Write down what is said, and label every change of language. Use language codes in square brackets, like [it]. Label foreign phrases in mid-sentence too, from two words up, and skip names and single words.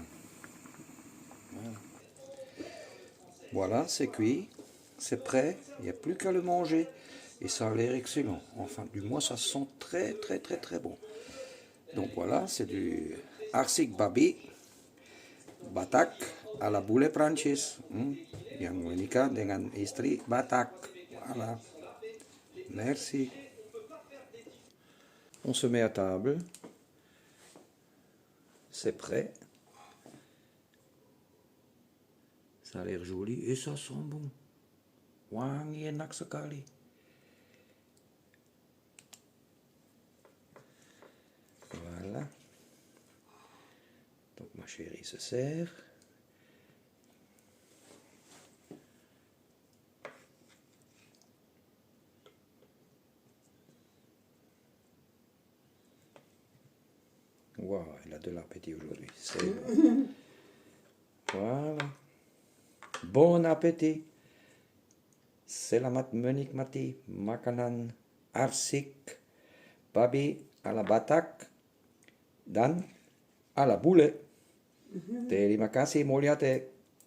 [fr] Voilà, voilà, c'est cuit, c'est prêt, il n'y a plus qu'à le manger. Et ça a l'air excellent. Enfin, du moins, ça sent très bon. Donc voilà, c'est du arsik babi, Batak à la [id] bule Prancis. Yang menikah dengan istri Batak. [fr] Voilà. Merci. On se met à table. C'est prêt. Ça a l'air joli et ça sent bon. [id] Wangi enak sekali. [fr] Voilà. Donc ma chérie se sert. Wow, elle a de l'appétit aujourd'hui. C'est bon. Voilà. Bon appétit. [id] Selamat menikmati makanan arsik babi ala Batak dan ala bule. Terima kasih Mulyate.